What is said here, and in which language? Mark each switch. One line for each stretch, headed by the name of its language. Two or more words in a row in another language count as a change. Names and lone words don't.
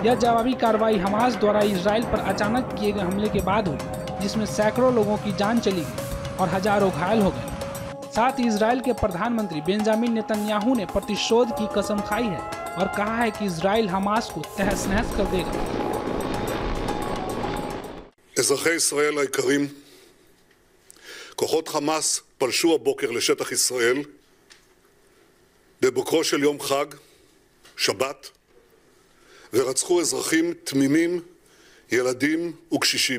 Hindi: यह जवाबी कार्रवाई हमास द्वारा इजराइल पर अचानक किए गए हमले के बाद हुई, जिसमें सैकड़ों लोगों की जान चली गई और हजारों घायल हो गए। साथ ही इजराइल के प्रधानमंत्री बेंजामिन नेतन्याहू ने प्रतिशोध की कसम खाई है और कहा है कि इजराइल हमास को तहस नहस कर देगा।
Hebrew: אזרחי ישראל היקרים, כוחות חמאס פלשו הבוקר לשטח ישראל בבוקרו של יום חג, שבת, ורצחו אזרחים תמימים, ילדים וקשישים.